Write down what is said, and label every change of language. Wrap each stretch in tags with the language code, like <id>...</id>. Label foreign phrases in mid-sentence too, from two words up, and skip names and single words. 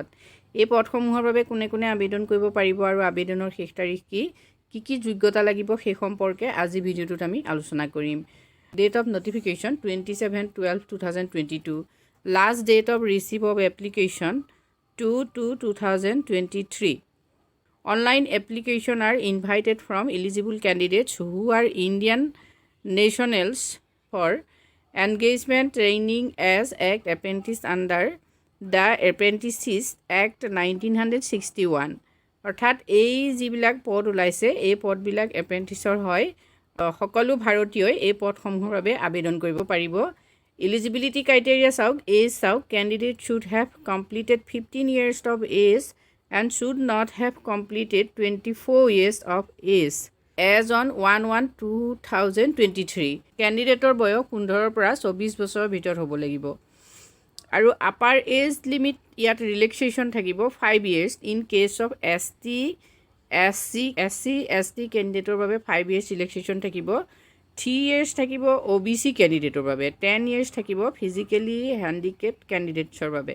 <as>এই পদসমূহৰ বাবে কোনে কোনে আবেদন কৰিব পাৰিব আৰু আবেদনৰ শেষ তাৰিখ কি যোগ্যতা লাগিব সেই সম্পৰ্কে আজি ভিডিঅ'টোত আমি আলোচনা কৰিম।</as> <en>Date of notification 27/12/2022, last date of receive of application 2/2/2023. Online application are invited from eligible candidates who are Indian nationals for engagement training as Act Apprentice under the Apprentices Act 1961.</en> <as>অৰ্থাৎ এই যিবিলাক পদ ওলাইছে এই পদবিলাক এপ্ৰেণ্টিছৰ হয়। সকলো ভাৰতীয়ই এই পদসমূহৰ বাবে আবেদন কৰিব পাৰিব। এলিজিবিলিটি ক্ৰাইটেৰিয়া চাওক, এজ চাওক,</as> <en>কেণ্ডিডেট should have completed 15 years of age and should not have completed 24 years of age as on 1/1/2023.</en> <as>কেণ্ডিডেটৰ বয়স 15 পৰা 24 বছৰৰ ভিতৰত হ'ব লাগিব। আৰু আপাৰ এজ লিমিট ইয়াত ৰিলেক্সেশ্যন থাকিব 5 years</as> <en>in case of SC ST</en> <as>কেণ্ডিডেটৰ বাবে 5 years ৰিলেক্সেশ্যন থাকিব। 3 years থাকিব OBC কেণ্ডিডেটৰ বাবে, 10 years থাকিব ফিজিকেলি হেণ্ডিকেপ্ড কেণ্ডিডেটছৰ বাবে।</as>